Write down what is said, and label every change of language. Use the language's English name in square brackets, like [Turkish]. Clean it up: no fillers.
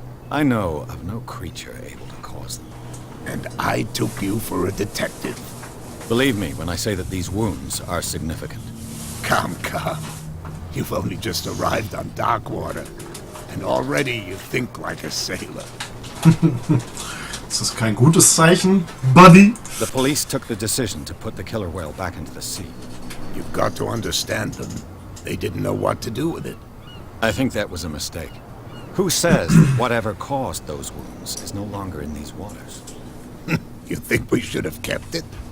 [English] I know of no creature able to cause them. And I took you for a detective. Believe me when I say that these wounds are significant. Come. You've only just arrived on Darkwater, and already you think like a sailor. [German] Das ist kein gutes Zeichen, Buddy. [English] The police took the decision to put the killer whale back into the sea. You've got to understand them. They didn't know what to do with it. I think that was a mistake. Who says that whatever caused those wounds is no longer in these waters? You think we should have kept it?